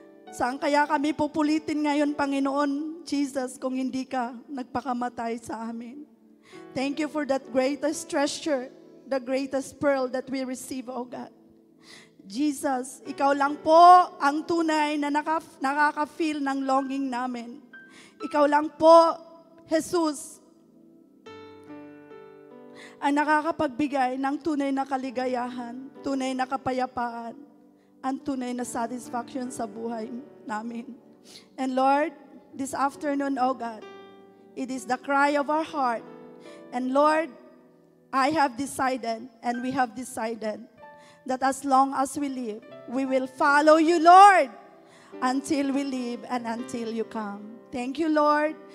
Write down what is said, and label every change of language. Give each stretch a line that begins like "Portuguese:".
Filipino: Saan kaya kami pupulitin ngayon, Panginoon Jesus, kung hindi ka nagpakamatay sa amin?
English: Thank you for that greatest treasure, the greatest pearl that we receive, oh God.
Filipino: Jesus, ikaw lang po ang tunay na nakaka-feel ng longing namin. Ikaw lang po, Jesus, ang nakakapagbigay ng tunay na kaligayahan, tunay na kapayapaan, ang tunay na satisfaction sa buhay namin.
English: And Lord, this afternoon, oh God, it is the cry of our heart. And Lord, I have decided, and we have decided, that as long as we live, we will follow you, Lord, until we live and until you come. Thank you, Lord.